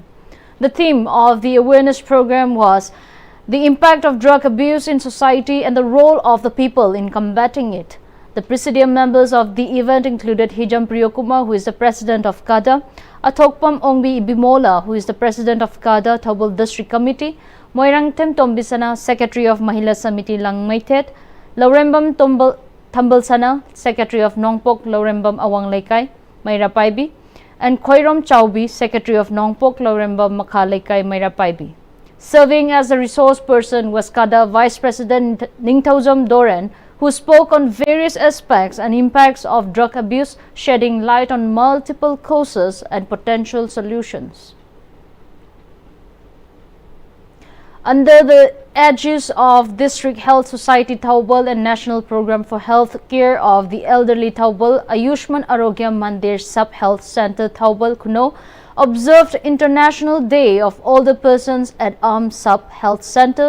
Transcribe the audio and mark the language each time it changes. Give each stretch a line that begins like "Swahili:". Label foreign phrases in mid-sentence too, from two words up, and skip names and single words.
English: The theme of the awareness program was the impact of drug abuse in society and the role of the people in combating it. The presidium members of the event included Hijam Priyokuma, who is the president of CADA, Athokpam Ongbi Ibimola, who is the president of CADA Thabal District Committee, Moirangtem Tombisana, secretary of Mahila Samiti Langmaitet, Laurembam Thambalsana, secretary of Nongpok Laurembam Awang Lekai, Maira Paibi, and Khoirom Chaubi, secretary of Nongpok Laurembam Makha Lekai, Maira Paibi. Serving as a resource person was CADA Vice President Ningthaujam Doran, who spoke on various aspects and impacts of drug abuse, shedding light on multiple causes and potential solutions. Under the aegis of District Health Society Thaubal and National Program for Health Care of the Elderly Thaubal, Ayushman Arogya Mandir Sub-Health Center Thaubal Kuno observed International Day of Older Persons at Sub-Health Center.